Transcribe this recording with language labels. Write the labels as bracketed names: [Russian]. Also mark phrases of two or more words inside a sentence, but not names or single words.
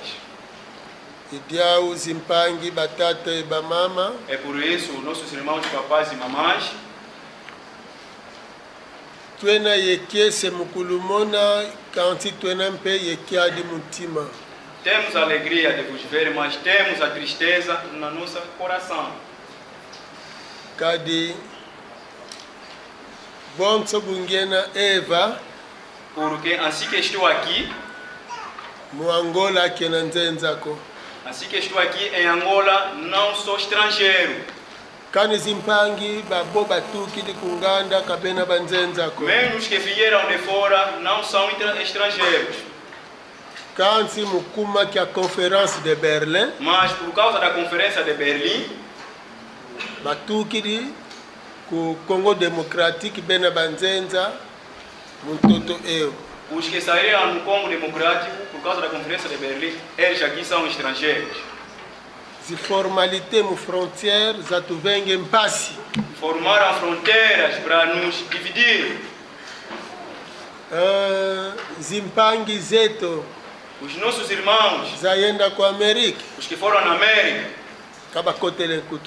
[Kongo] Idiao zimpangi batata e bamama. [Portuguese] É por isso nossos irmãos, papais e mamães, [Kongo] Twena yekiese mukulumona kanti twena mpe yekiadi mutima. [Portuguese] temos a alegria de vos ver, mas temos a tristeza no nosso coração. [Kongo] Kadi bonso bungena Eva [Portuguese] Porque assim que estou aqui, [Kongo] mu Angola kena nzenzako. [Portuguese] assim que estou aqui em Angola, não sou estrangeiro. [Kongo] Kani zimpangi babo batuki di kunganda kabena banzenzako. [Portuguese] Mesmo os que vieram de fora não são estrangeiros. [Kongo] Kansi mukuma kia [French] conference de Berlin [Portuguese] Mas por causa da conferência de Berlim, [Kongo] batuki di ku Congo Democratique bena banzenza muntoto eu. [Portuguese] os que saíram no Congo Democrático, por causa da conferência de Berlim, eles aqui são estrangeiros. [Kongo] Zi formalité mu frontière za tuvenge mpasi. [Portuguese] Formaram fronteiras para nos dividir. [Kongo] Zimpangi zeto [Portuguese] Os nossos irmãos, [Kongo] zayenda ku Amerika [Portuguese] os que foram na América, [Kongo] kabakotele kutu.